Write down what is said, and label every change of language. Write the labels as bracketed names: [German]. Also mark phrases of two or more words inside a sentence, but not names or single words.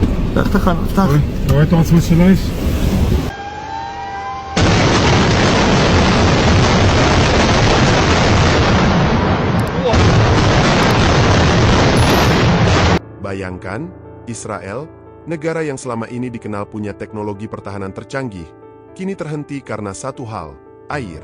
[Arabic] لا تخن [French] Ouais, ouais, attends, c'est celui-là. [Indonesian] Bayangkan, Israel, negara yang selama ini dikenal punya teknologi pertahanan tercanggih, kini terhenti karena satu hal, air.